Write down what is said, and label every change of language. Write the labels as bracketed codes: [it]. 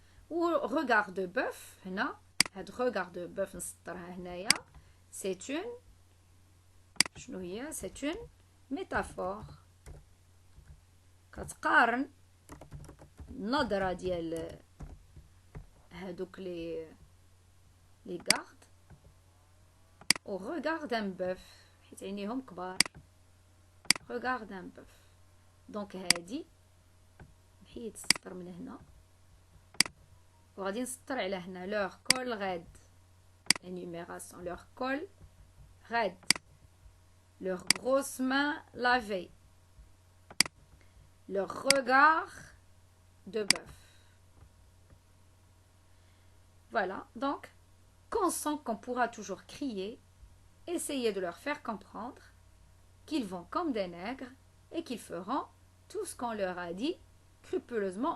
[fr] ou regard de bœuf. [ar] هنا هاد [fr] regard de bœuf [ar] نسطرها هنايا [fr] c'est une [ar] شنو هي؟ [fr] c'est une métaphore. [ar] كتقارن النظرة ديال هادوك لي غارد او [fr] regarde un bœuf [ar] حيت عينيهم كبار. [fr] regarde un bœuf. [ar] دونك هادي نحيد السطر من هنا وغادي نسطر على هنا leur col raide. [fr] énumération leur col raide. leurs grosses mains lavées. leur regard de bœuf. Voilà, donc, qu'on sent qu'on pourra toujours crier, essayer de leur faire comprendre qu'ils vont comme des nègres et qu'ils feront tout ce qu'on leur a dit scrupuleusement.